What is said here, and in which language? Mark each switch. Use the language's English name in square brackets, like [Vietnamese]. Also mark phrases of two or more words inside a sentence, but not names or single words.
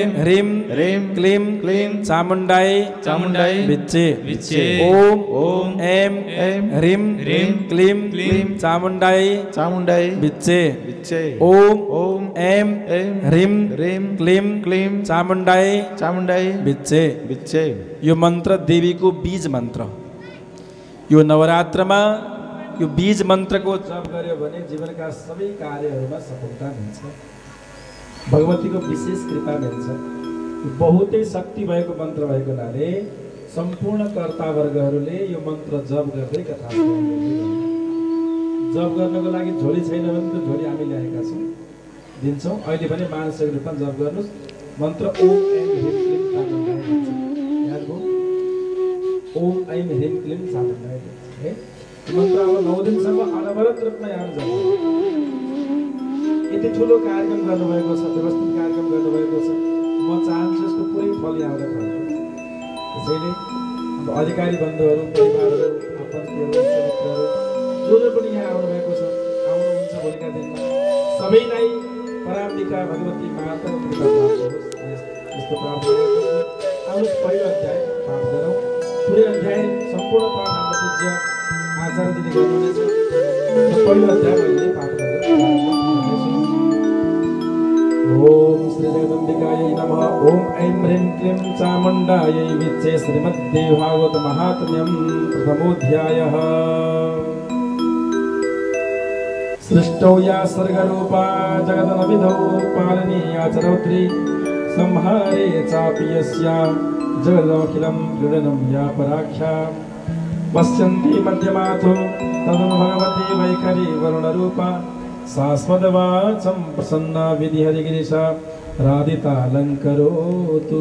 [Sanskrit] ह्रीं क्लीं चामुण्डाय चामुण्डाय विच्चे। विच्चे। ओम ओम ऐं ह्रीं ह्रीं क्लीं क्लीं चामुण्डाय विच्चे। ओम ऐं ह्रीं क्लीं चामुण्डाय विच्चे। [Nepali] यो मन्त्र देवीको बीज मन्त्र। यो नवरात्रमा यो बीज मन्त्रको जप गर्यो भने जीवनका सबै कार्यहरूमा सफलता मिल्छ। भगवतीको विशेष कृपा मिल्छ। बहुतै शक्ति भएको मन्त्र भएको हुनाले सम्पूर्ण कर्तावर्गहरूले यो मन्त्र जप गर्दै कथा जप गर्नको लागि झोली छैन भने त झोली हामी ल्याएका छौँ, दिन्छौँ। अहिले भने मानसिक रूपमा जप गर्नुहोस्। [Sanskrit] मन्त्र ओम ऐं ह्रीं क्लीं चामुण्डाय विच्चे। [Nepali] याद भयो? [Sanskrit] ओम ऐं ह्रीं क्लीं चामुण्डाय विच्चे है। [Nepali] मन्त्र अब 9 दिनसम्म अनवरत रूपमा यहाँ जप। यति ठुलो कार्यक्रम गर्नुभएको छ, व्यवस्थित कार्यक्रम गर्नुभएको छ। म चाहन्छु यसको पुरै फल यहाँबाट पाउनु। त्यसैले अब अधिकारी बन्धुहरू, परिवारहरू, आफन्तहरू, मित्रहरू जो पनि यहाँ आउनुभएको छ, आउनुहुन्छ भोलिका दिनमा, सबैलाई पराम्बिका भगवती माताको कृपा प्राप्त होस्। यस्तो प्रार्थना गर्दछु। आउनुहोस् पहिलो अध्याय पाठ गरौँ। पुरै अध्याय सम्पूर्ण पाठ हाम्रो पूज्य आचार्यजीले गर्नुहुनेछ। पहिलो अध्याय मैले पाठ गर्दैछु। [Sanskrit] ओम श्री जगदम्बिकायै नमः। ओम ऐं ह्रीं क्लीं चामुण्डायै विच्चे। श्रीमद्देवी भागवत महात्म्यं प्रथमोऽध्यायः। सृष्टौ या सर्गरूपा जगदनविधौ पालनीया चरौत्री संहारे चापि यस्या जगदखिलं क्रीडनं या पराख्या पश्यन्ति मध्यमाथो तदनु भगवती वैखरी वरुणरूपा शाश्वतवाचं प्रसन्ना विधिहरिगिरिशा राधितालङ्करोतु।